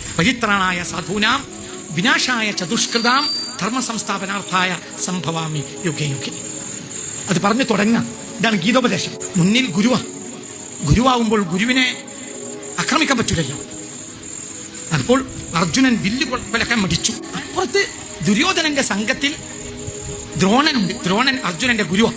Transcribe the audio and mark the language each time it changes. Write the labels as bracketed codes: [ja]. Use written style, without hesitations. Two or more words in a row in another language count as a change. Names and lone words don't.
[sa] परित्राणाय साधूनां विनाशाय चतुष्कृतां धर्म संस्थापनार्थाय सम्भवामि युगे युगे. [ml] അത് പറഞ്ഞു തുടങ്ങാം. ഇതാണ് ഗീതോപദേശം. മുന്നിൽ ഗുരുവാകുമ്പോൾ ഗുരുവിനെ ആക്രമിക്കാൻ പറ്റൂലല്ലോ. അപ്പോൾ അർജുനൻ വില്ല് കൊലക്കാൻ മടിച്ചു. അപ്പുറത്ത് ദുര്യോധനന്റെ സംഘത്തിൽ ദ്രോണനുണ്ട്. ദ്രോണൻ അർജുനന്റെ ഗുരുവാ.